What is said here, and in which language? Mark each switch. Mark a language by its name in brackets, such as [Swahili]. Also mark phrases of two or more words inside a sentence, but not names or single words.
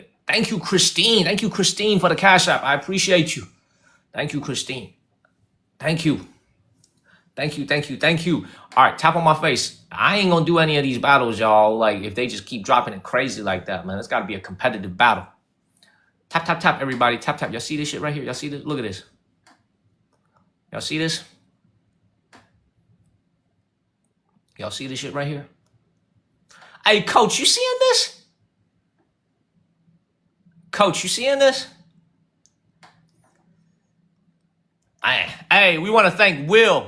[English] Thank you, Christine. Thank you, Christine, for the Cash App. I appreciate you. Thank you, Christine. Thank you. Thank you. All right, tap on my face. I ain't gonna do any of these battles, y'all. Like, if they just keep dropping it crazy like that, man, it's gotta be a competitive battle. Tap, tap, tap, everybody. Tap, tap. Y'all see this shit right here? Y'all see this? Look at this. Y'all see this? Y'all see this shit right here? Hey, Coach, you seeing this? Coach, you seeing this? Hey, we want to thank Will.